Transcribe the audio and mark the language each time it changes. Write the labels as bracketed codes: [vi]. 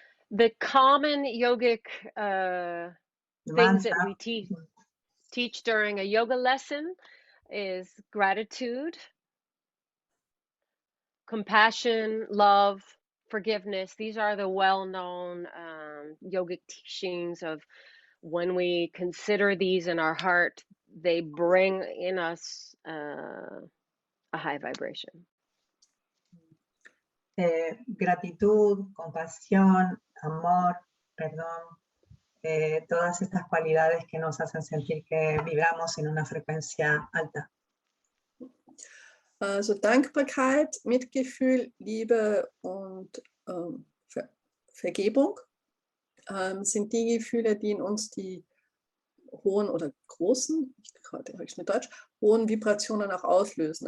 [en] The common yogic things that we teach during a yoga lesson is gratitude, compassion, love, forgiveness. These are the well-known yogic teachings of when we consider these in our heart, they bring in us a high vibration. [es] Gratitud, compasión, amor, perdón, todas estas cualidades que nos hacen sentir que vibramos en una frecuencia alta. [de] Also Dankbarkeit, Mitgefühl, Liebe und Vergebung sind die Gefühle, die in uns die hohen oder großen, mit Deutsch, hohen Vibrationen auch auslösen.